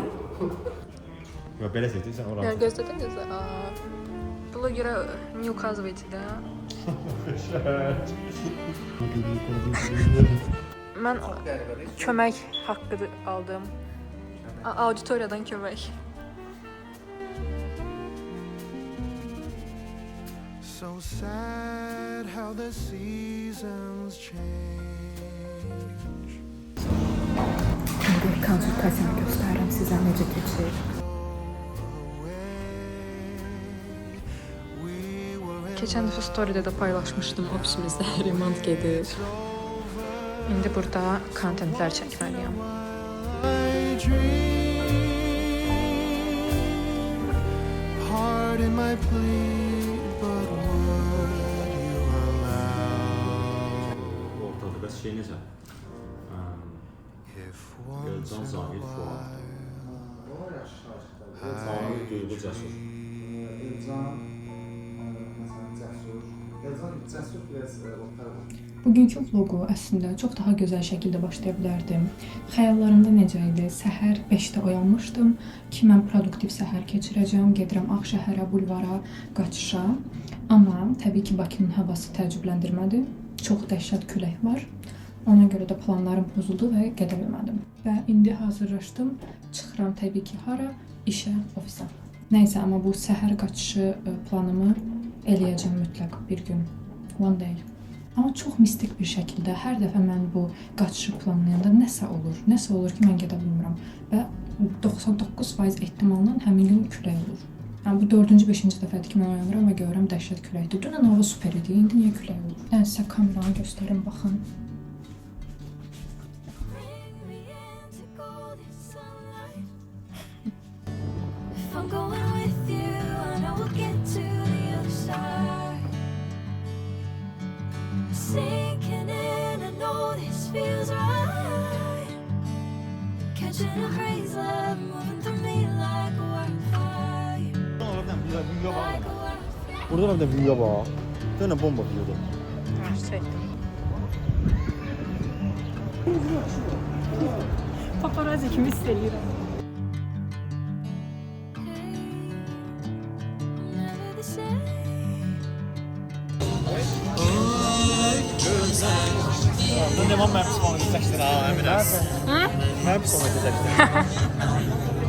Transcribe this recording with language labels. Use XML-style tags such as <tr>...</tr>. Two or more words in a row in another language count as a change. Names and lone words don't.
<az>Ya belə seçdin sən oranı. Yəni gözlədiniz? Buna görə</az> <ru>не указывайте, да?</ru> <az>Mən kömək haqqı aldım. Auditoriyadan kömək.</az> <en>So sad how the seasons change.</en> <az>İndi konsultasiyanı göstərirəm sizə necə keçir. Keçən dəfə storydə də paylaşmışdım, ofisimizdə remont gedir. İndi burada kontentlər çəkməliyəm.</az> <en>Pardon my plea, but would you allow</en> <az>Ortada bəs şey necə?</az> <en>if once</en> <az>Gölcan</az> <en>in a</en> <az>Zahid Fuad.</az> <en>while</en> <az>Zahid Duyğu Cəsur. Bugünkü vloqu əslində çox daha gözəl şəkildə başlaya bilərdim. Xəyallarımda necə idi? Səhər 5-də oyanmışdım ki, mən produktiv səhər keçirəcəm, gedirəm Ağşəhərə, bulvara, qaçışa. Amma təbii ki, Bakının havası təəccübləndirmədi. Çox dəhşət külək var. Ona görə də planlarım pozuldu və gedə bilmədim. Və indi hazırlaşdım. Çıxıram təbii ki, hara? İşə, ofisə. Nəysə, amma bu səhər qaçışı planımı eləyəcəm mütləq bir gün.</az> <en>One day.</en> <az>Amma çox mistik bir şəkildə hər dəfə mən bu qaçışı planlayanda nəsə olur ki, mən gedə bilmirəm və 99% ehtimalla həmin gün külək olur. Yəni bu 4-cü, 5-ci dəfədir ki, mən oyanıram və görürəm dəhşət küləkdir. Dünən hava super idi, indi niyə külək olur? Yəni sizə kameranı göstərim, baxın.</az> <en>I'm going with you, I know we'll get to the other side. Sinking in, I know this feels right. Catching a crazy love, moving through me like a wildfire. Like a wildfire.</en> <az>Burada bir də büyüyə bax. Dönə bomba büyüdü. Paparazzi kimi hiss edirəm.</az> <en>Never the same.</en> <az>Bu ne mənim psixoloji seçdir ha, əminəm. Mənim psixoloji seçdir.</az>